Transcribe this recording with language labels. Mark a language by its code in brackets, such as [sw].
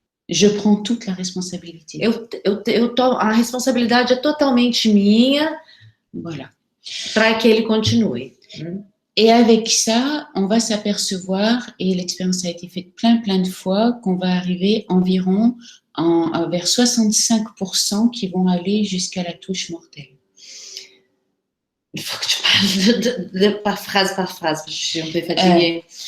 [fr] Je prends toute la responsabilité. [pt] A responsabilidade é totalmente minha, [fr] voilà, [pt] para que ele continue. [fr] Et avec ça, on va s'apercevoir, et l'expérience a été faite plein de fois, qu'on va arriver environ vers 65% qui vont aller jusqu'à la touche mortelle. Il faut que tu parles par phrase, parce que je suis un peu fatiguée.